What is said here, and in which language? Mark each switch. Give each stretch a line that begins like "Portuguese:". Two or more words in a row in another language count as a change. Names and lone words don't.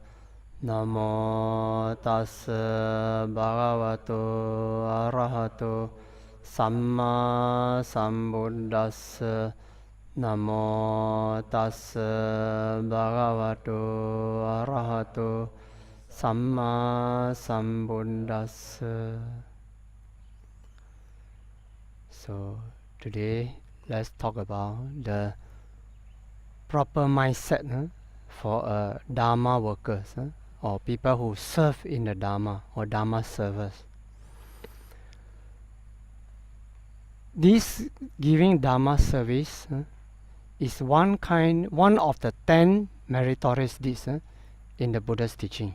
Pali: Namo tassa bhagavato arahato samma sambuddhassa. Namo tassa bhagavato arahato samma sambuddhassa.
English: So today let's talk about the proper mindset for Dhamma workers or people who serve in the Dhamma or Dhamma servers. This giving Dhamma service is one of the 10 meritorious deeds in the Buddha's teaching.